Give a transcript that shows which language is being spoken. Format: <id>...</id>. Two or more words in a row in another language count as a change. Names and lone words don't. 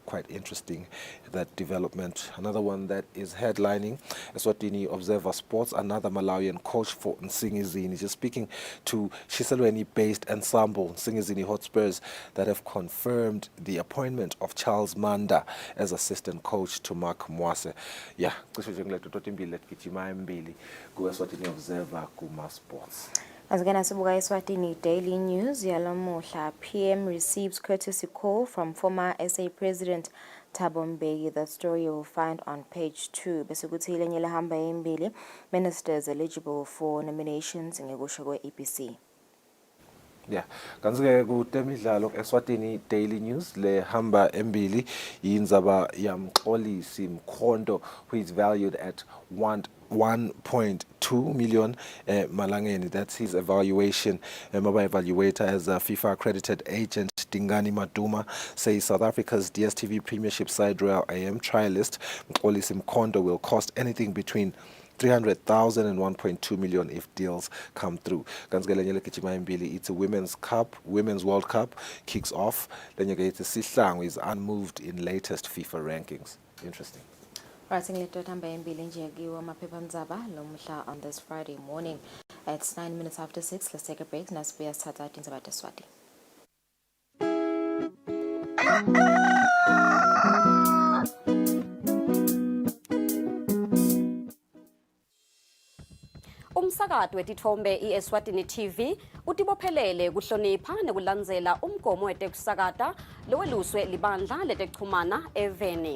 <en>Quite interesting, that development. Another one that is headlining Eswatini Observer Sports, another Malawian coach for Nsingizini, just speaking to Shiselweni-based ensemble Nsingizini Hotspurs that have confirmed the appointment of Charles Manda as assistant coach to Mark Mwase. Yeah,</en> <ss>cishe nje ngilethu totimbili letigijima embili ku Eswatini Observer kuma Sports.</ss> <en>As again,</en> <ss>asibuka Eswatini Daily News yalamuhla,</ss> <en>PM receives courtesy call from former SA President Thabo Mbeki. The story you will find on page 2.</en> <ss>Besikuthi lenye lehamba embili,</ss> <en>ministers eligible for nominations</en> <ss>ngekusho kwe-EPC. Yeah, kanzi-ke kutemidlalo Eswatini Daily News le hamba embili indzaba yamxolisi Mkhonto,</ss> <en>who is valued at 1.2 million malangeni. That's his evaluation. Mobile evaluator as a FIFA accredited agent Dingani Maduma says South Africa's DStv Premiership side Royal AM trialist Mxolisi Mkhonto will cost anything between 300,000 and 1.2 million if deals come through. It's a Women's World Cup kicks off. Sihlangu is unmoved in latest FIFA rankings. Interesting. Right,</en> <ss>ngilento thamba embili nje kiwa maphephandaba lomhla</ss> <en>on this Friday morning. It's 9 minutes after 6. Let's take a break.</en> <ss>Nasibuya sithatha indaba Eswatini. Umsakazo wetithombe iEswatini TV utibophelele kuhlonipha nekulandzela umgomo wetekusakata loweluswe libandla letekuchumana eVeni.</ss>